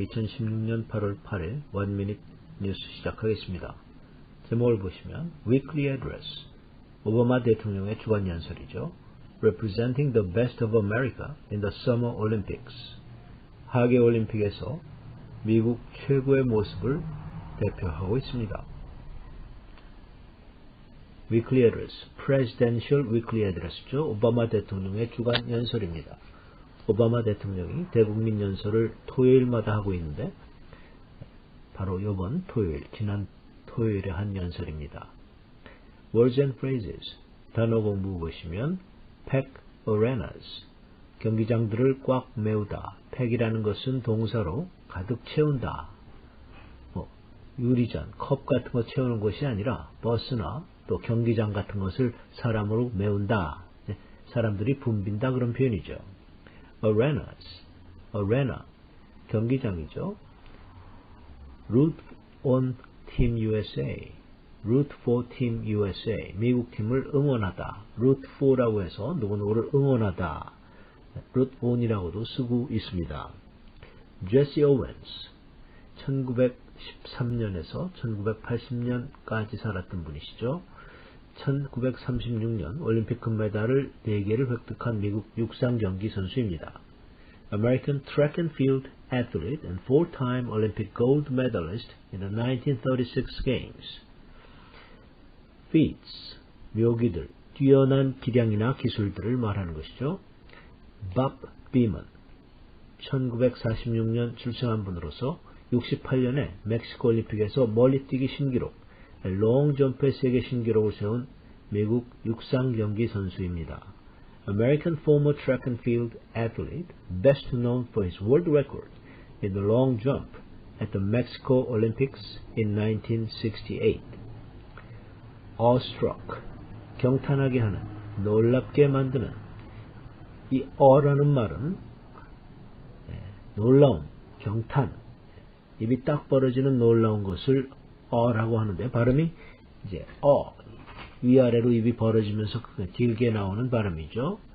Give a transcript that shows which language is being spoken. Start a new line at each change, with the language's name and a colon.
Korean: 2016년 8월 8일 원미닛 뉴스 시작하겠습니다. 제목을 보시면 Weekly Address, 오바마 대통령의 주간 연설이죠.
English: Representing the best of America in the Summer Olympics,
Korean: 하계 올림픽에서 미국 최고의 모습을 대표하고 있습니다.
English: Weekly Address, Presidential Weekly Address죠.
Korean: 오바마 대통령의 주간 연설입니다. 오바마 대통령이 대국민 연설을 토요일마다 하고 있는데 바로 이번 토요일, 지난 토요일에 한 연설입니다. Words and Phrases, 단어 공부 보시면
English: pack arenas,
Korean: 경기장들을 꽉 메우다. pack이라는 것은 동사로 가득 채운다. 유리잔, 컵 같은 거 채우는 것이 아니라 버스나 또 경기장 같은 것을 사람으로 메운다. 사람들이 붐빈다 그런 표현이죠.
English: Arenas, arena, 경기장이죠. Root on Team USA, Root for Team USA,
Korean: 미국 팀을 응원하다. Root for라고 해서 누구누구를 응원하다. Root on이라고도 쓰고 있습니다. Jesse Owens, 1913년에서 1980년까지 살았던 분이시죠. 1936년 올림픽 금메달을 4개를 획득한 미국 육상 경기 선수입니다.
English: American track and field athlete and four-time Olympic gold medalist in the 1936 Games.
Korean: Feats, 묘기들, 뛰어난 기량이나 기술들을 말하는 것이죠. Bob Beamon, 1946년 출생한 분으로서 68년에 멕시코 올림픽에서 멀리뛰기 신기록, 롱점프의 세계 신기록을 세운 미국 육상 경기 선수입니다.
English: American former track and field athlete, best known for his world record in the long jump at the Mexico Olympics in 1968.
Korean: Awestruck, 경탄하게 하는, 놀랍게 만드는. 이 awe라는 말은 놀라움, 경탄, 입이 딱 벌어지는 놀라운 것을 어라고 하는데 발음이 이제 위아래로 입이 벌어지면서 길게 나오는 발음이죠.